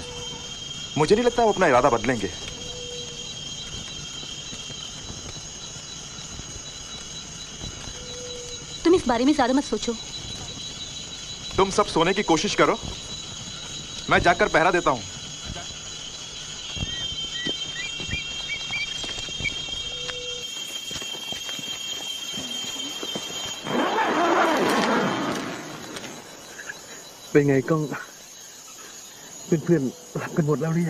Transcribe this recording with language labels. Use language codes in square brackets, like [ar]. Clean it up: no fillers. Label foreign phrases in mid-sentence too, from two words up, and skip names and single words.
[hi] मुझे नहीं लगता वो अपना इरादा बदलेंगे। तुम इस बारे में ज्यादा मत सोचो। तुम सब सोने की कोशिश करो, मैं जाकर पहरा देता हूं। [th] เป็นไงกล้องเพื่อนๆหลับกันหมดแล้วหรือยัง